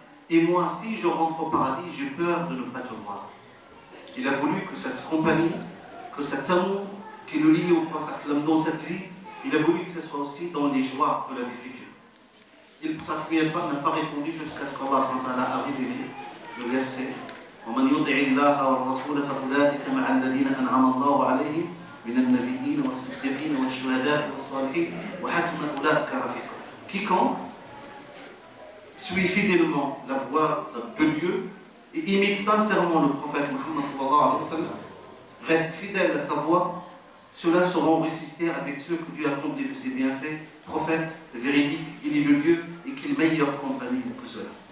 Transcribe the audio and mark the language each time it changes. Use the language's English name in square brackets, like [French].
[French] Et moi, si je rentre au paradis, j'ai peur de ne pas te voir. Il a voulu que cette compagnie, que cet amour qui le lie au prophète dans cette vie, il a voulu que ce soit aussi dans les joies de la vie future. Il n'a pas répondu jusqu'à ce qu'Allah arrive et lit le verset. [Arabic] ومن يطع الله والرسول فأولئك مع الذين أنعم الله عليهم من النبيين والصديقين والشهداء والصالحين وحسن أولئك رفيقا. [French] Quiconque suit fidèlement la voie de Dieu et imite sincèrement le prophète Muhammad sallallahu alayhi wa sallam, reste fidèle à sa voie, ceux-là seront ressuscités avec ceux que Dieu a comblés de ses bienfaits, prophètes, véridiques, il est de Dieu et qu'il meilleure compagnie que cela.